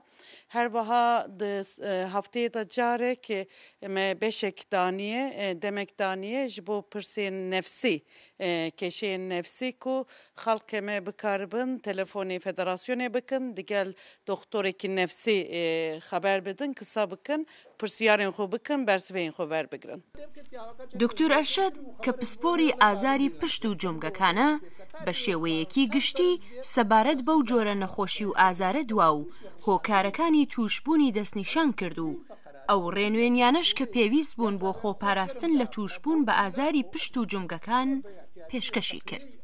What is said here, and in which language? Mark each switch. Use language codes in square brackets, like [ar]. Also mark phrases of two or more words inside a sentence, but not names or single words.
[ku] Her wiha di hefteyê de carek me beşek daniye, demek daniye ji bo pirsên nefsî, keşeyên nefsî ku xelkê me bikaribin, telefonê federasyonê bikin, digel doktorekî nefsî xeber bidin, kisa bikin, pirsiyarên xwe bikin, bersiveyên xwe werbigirin. [ckb] دکتۆر ئەرشەد کە پسپۆری ئازاری پشت و جۆمگەکانە بە شێوەیەکی گشتی سەبارەت بەو جۆرە نەخۆشی و ئازارە دوا و هۆکارەکانی توشبوونی دەستنیشان کرد و ئەو ڕێنوێنیانەش کە پێویست بوون بۆ خۆپاراستن لە توشبوون بە ئازاری پشت و جۆمگەکان پێشکەشی کرد.